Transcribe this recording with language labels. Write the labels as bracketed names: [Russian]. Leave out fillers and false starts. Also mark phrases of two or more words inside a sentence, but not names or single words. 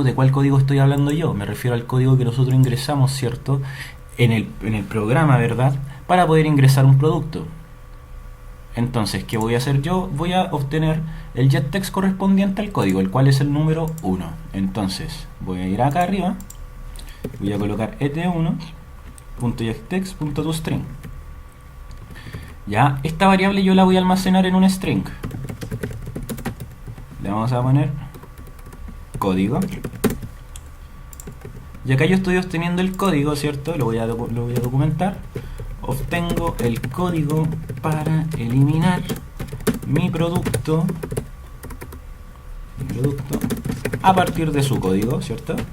[Spanish] ¿De cuál código estoy hablando yo? Me refiero al código que nosotros ingresamos, ¿cierto? En el programa, ¿verdad? Para poder ingresar un producto. Entonces, ¿qué voy a hacer yo? Voy a obtener el getText correspondiente al código, el cual es el número 1. Entonces, voy a ir acá arriba. Voy a colocar et1.getText.toString. Ya, esta variable yo la voy a almacenar en un string. Le vamos a poner código. Y acá yo estoy obteniendo el código, ¿cierto? Lo voy a documentar. Obtengo el código para eliminar mi producto a partir de su código, ¿cierto?